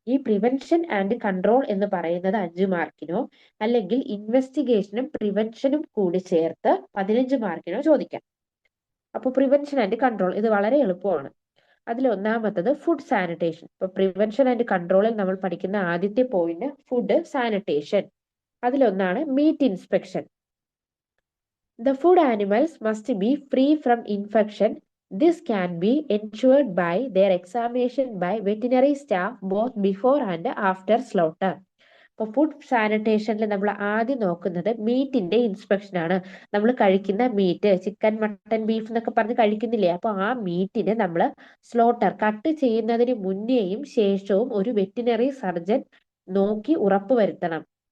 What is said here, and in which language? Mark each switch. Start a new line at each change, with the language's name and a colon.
Malayalam: ഈ prevention and control എന്ന് പറയുന്നത് 5 മാർക്കിനോ അല്ലെങ്കിൽ ഇൻവെസ്റ്റിഗേഷനും പ്രിവെൻഷനും കൂടി ചേർത്ത് 15 മാർക്കിനോ ചോദിക്കാം. അപ്പോൾ പ്രിവെൻഷൻ ആൻഡ് കൺട്രോൾ ഇത് വളരെ എളുപ്പമാണ്. അതിൽ ഒന്നാമത്തത് ഫുഡ് സാനിറ്റേഷൻ. ഇപ്പൊ പ്രിവെൻഷൻ ആൻഡ് കൺട്രോളിൽ നമ്മൾ പഠിക്കുന്ന ആദ്യത്തെ പോയിന്റ് ഫുഡ് സാനിറ്റേഷൻ. അതിലൊന്നാണ് meet inspection.
English: The food animals must be free from infection. This can be ensured by their examination by veterinary staff both before and after slaughter.
Malayalam: അപ്പോൾ food സാനിറ്റേഷനിൽ നമ്മൾ ആദ്യം നോക്കുന്നത് മീറ്റിന്റെ inspection ആണ്. നമ്മൾ കഴിക്കുന്ന മീറ്റ്, ചിക്കൻ, മട്ടൻ, ബീഫ് എന്നൊക്കെ പറഞ്ഞ് കഴിക്കുന്നില്ലേ, അപ്പോൾ ആ മീറ്റിനെ നമ്മൾ സ്ലോട്ടർ കട്ട് ചെയ്യുന്നതിന് മുന്നേയും ശേഷവും ഒരു വെറ്റിനറി സർജൻ നോക്കി ഉറപ്പുവരുത്തണം.